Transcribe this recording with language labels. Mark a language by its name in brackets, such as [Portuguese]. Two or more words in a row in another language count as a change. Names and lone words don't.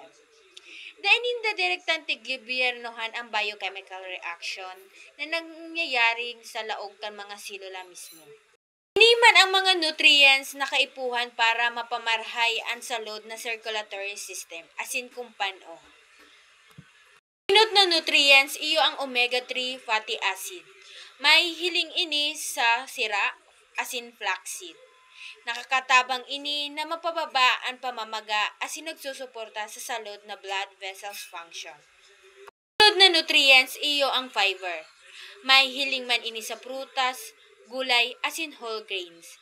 [Bikol] Dainin da direktang tigibiyernohan ang [English] biochemical reaction [Bikol] na nangyayaring sa laog kan mga selula mismo. Iniman ang mga nutrients na kaipuhan para mapamarhay ang salod na [English] circulatory system [Bikol] asin kung paano. Inot na nutrients iyo ang [English] omega-3 fatty acid. [Bikol] May hiling ini sa sira asin flaxseed. Nakakatabang ini na mapababa ang pamamaga asin nagsusuporta sa salod na [English] blood vessels function. [Bikol] Sunod na nutrients iyo ang fiber. May hiling man ini sa prutas, gulay asin [English] whole grains.